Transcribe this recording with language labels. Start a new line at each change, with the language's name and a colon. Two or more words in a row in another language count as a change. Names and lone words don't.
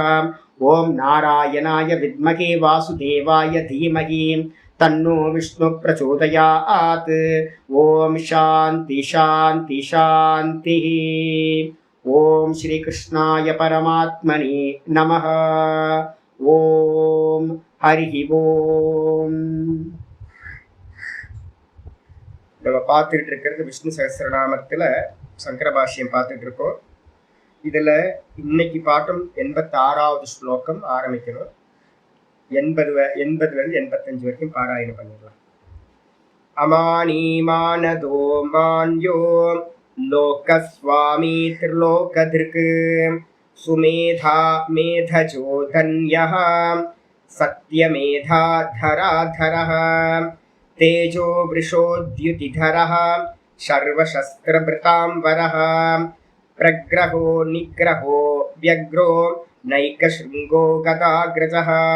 Sanskrit: ॐ नारायणाय विद्महे वासुदेवाय धीमहि तन्नो विष्णु प्रचोदयात्. ॐ शान्ति शान्ति शान्तिः. ॐ श्री कृष्णाय परमात्मने नमः. ॐ हरि ॐ.
Tamil: நம்ம பார்த்துட்டு இருக்கிறது விஷ்ணு சகஸ்ரநாமத்தில் சங்கர பாஷ்யம் பார்த்துட்டு இருக்கோம். இதில் இன்னைக்கு பாட்டம் 86வது ஸ்லோகம் ஆரம்பிக்கணும். 80லேருந்து 85 வரைக்கும் பாராயணம் பண்ணிடலாம்.
Sanskrit: अमानी मानदो मान्यो लोकस्वामी त्रिलोकधृक् सुमेधा मेधजो धन्यः सत्यमेधाधराधरः तेजो वृषोद्युतिधरः शर्वशस्त्रभृताम्बरः प्रग्रहो निग्रहो व्यग्रो नैकशृङ्गो गदाग्रजः